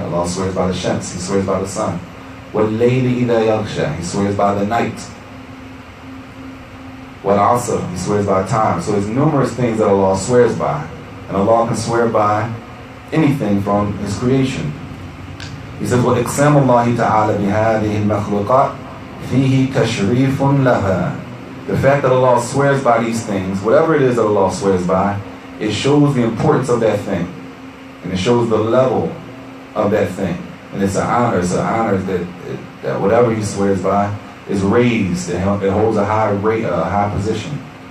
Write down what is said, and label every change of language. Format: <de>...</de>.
<en>Allah swears by the Shams, He swears by the sun.</en> <ar>وَاللَّيْلِ إِذَا يَغْشَى.</ar> <en>He swears by the night.</en> <ar>Wal-Asr,</ar> <en>He swears by time. So there's numerous things that Allah swears by. And Allah can swear by anything from His creation. He says,</en> <ar>وَإِقْسَامُ اللَّهِ تَعَالَى بِهَذِهِ الْمَخْلُوقَاتِ فِيهِ تَشْرِيفٌ لَهَا</ar> <en>The fact that Allah swears by these things, whatever it is that Allah swears by, it shows the importance of that thing. And it shows the level of that thing. And it's an honor that whatever he swears by is raised. It holds a high position.</en>